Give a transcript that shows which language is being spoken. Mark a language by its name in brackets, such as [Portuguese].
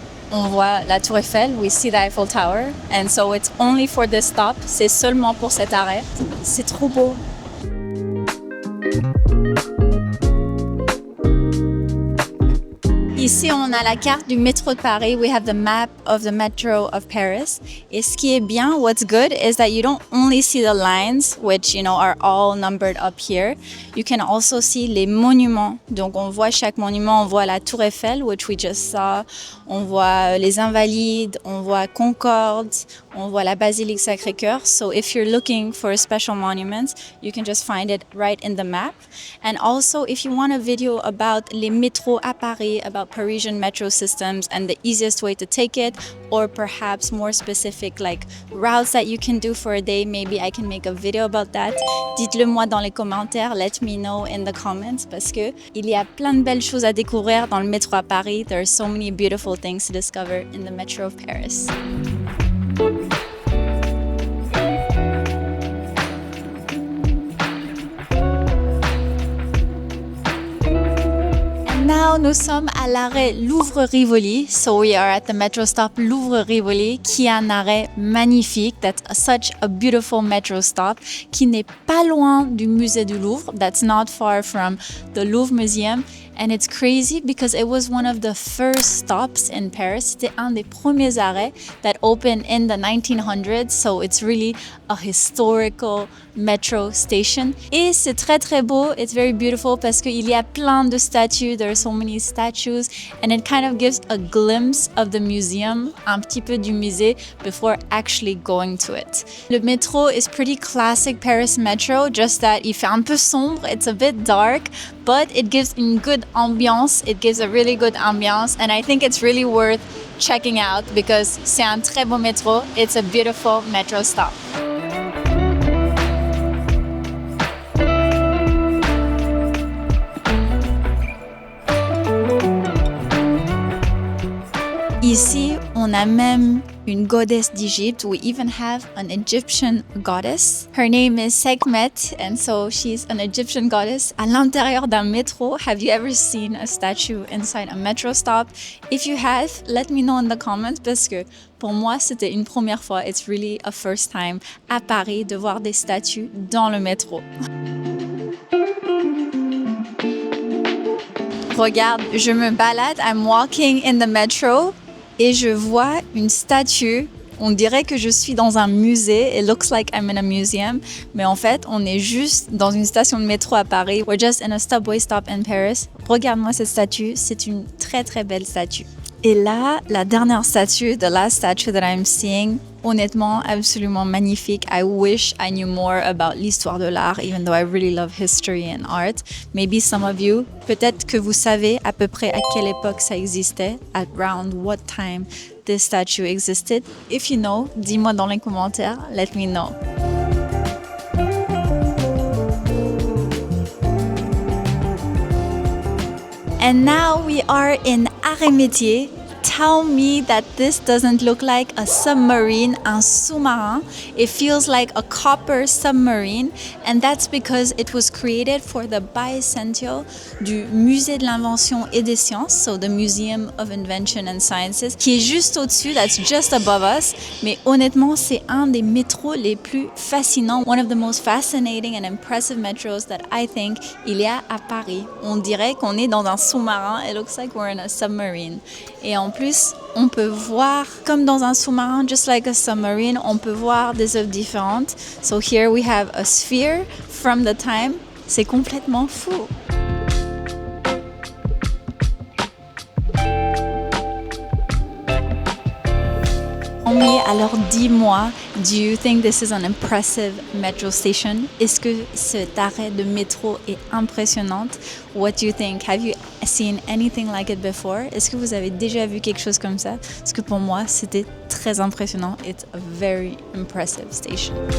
[French] On voit la Tour Eiffel, [English] we see the Eiffel Tower, and so it's only for this stop, [French] c'est seulement pour cet arrêt. C'est trop beau. Ici, on a la carte du métro de Paris. [English] We have the map of the metro of Paris. [French] Et ce qui est bien, [English] what's good, is that you don't only see the lines, which, are all numbered up here. You can also see [French] les monuments. Donc, on voit chaque monument. On voit la Tour Eiffel, [English] which we just saw. [French] On voit les Invalides. On voit Concorde. On voit la Basilique Sacré-Cœur. [English] So, if you're looking for a special monument, you can just find it right in the map. And also, if you want a video about [French] les métros à Paris, [English] about Parisian metro systems and the easiest way to take it, or perhaps more specific like routes that you can do for a day, maybe I can make a video about that. [French] Dites-le moi dans les commentaires, [English] let me know in the comments, [French] parce que il y a plein de belles choses à découvrir dans le métro à Paris. [English] There are so many beautiful things to discover in the metro of Paris. [French] Now, nous sommes à l'arrêt Louvre-Rivoli. [English] So we are at the metro stop Louvre-Rivoli, [French] qui est un arrêt magnifique. [English] That's such a beautiful metro stop, [French] qui n'est pas loin du musée du Louvre. [English] That's not far from the Louvre Museum. And it's crazy because it was one of the first stops in Paris. [French] C'était un des premiers arrêts [English] that opened in the 1900s. So it's really a historical metro station. [French] Et c'est très très beau. [English] It's very beautiful [French] parce qu'il y a plein de statues. [English] There are so many statues. And it kind of gives a glimpse of the museum, [French] un petit peu du musée, [English] before actually going to it. Le métro is pretty classic Paris metro, just that [French] il fait un peu sombre. [English] It's a bit dark, but it gives une good ambiance. It gives a really good ambiance, and I think it's really worth checking out because [French] c'est un très beau métro. [English] It's a beautiful metro stop. [French] Ici, on a même une goddess d'Égypte. [English] We even have an Egyptian goddess. Her name is Sekhmet, and so she's an Egyptian goddess [French] à l'intérieur d'un métro. [English] Have you ever seen a statue inside a metro stop? If you have, let me know in the comments, [French] parce que pour moi, c'était une première fois. [English] It's really a first time [French] à Paris de voir des statues dans le métro. Regarde, je me balade, [English] I'm walking in the metro. [French] Et je vois une statue. On dirait que je suis dans un musée. [English] It looks like I'm in a museum. [French] Mais en fait, on est juste dans une station de métro à Paris. [English] We're just in a subway stop in Paris. [French] Regarde-moi cette statue. C'est une très très belle statue. Et là, la dernière statue, [English] the last statue that I'm seeing, [French] honnêtement absolument magnifique. [English] I wish I knew more about [French] l'histoire de l'art, [English] even though I really love history and art. Maybe some of you, [French] peut-être que vous savez à peu près à quelle époque ça existait, [English] around what time this statue existed. If you know, [French] dis-moi dans les commentaires, [English] let me know. And now we are in Métiers. Tell me that this doesn't look like a submarine, [French] un sous-marin. [English] It feels like a copper submarine, and that's because it was created for the bicentennial du Musée de l'Invention et des Sciences, so the Museum of Invention and Sciences, [French] qui est juste au-dessus, [English] that's just above us. [French] Mais honnêtement, c'est un des métros les plus fascinants, [English] one of the most fascinating and impressive metros that I think [French] il y a à Paris. On dirait qu'on est dans un sous-marin. [English] It looks like we're in a submarine. [French] Et en plus, on peut voir, comme dans un sous-marin, [English] just like a submarine, [French] on peut voir des œuvres différentes. [English] So here we have a sphere from the time. [French] C'est complètement fou. Mais alors dis-moi, [English] do you think this is an impressive metro station? [French] Est-ce que cet arrêt de métro est impressionnante? [English] What do you think? Have you seen anything like it before? [French] Est-ce que vous avez déjà vu quelque chose comme ça? Parce que pour moi, c'était très impressionnant. [English] It's a very impressive station.